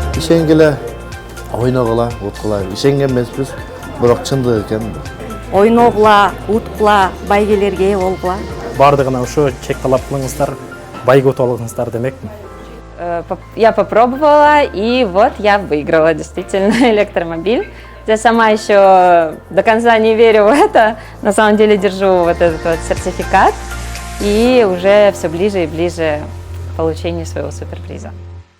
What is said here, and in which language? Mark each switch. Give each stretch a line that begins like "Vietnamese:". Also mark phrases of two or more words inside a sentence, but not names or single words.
Kyrgyz: ишенгеле ойногула, уткула. Ишенген эмеспиз, бирок чындык экен. Ойногула, уткула, байгелерге ээ болгула. Бардыгына ушу чек талап кылыңыздар, байга утуп алыңыздар демекмин.
Russian: Я попробовала, и вот я выиграла действительно электромобиль. Я сама еще до конца не верю в это. На самом деле держу вот этот вот сертификат. И уже все ближе и ближе к получению своего суперприза.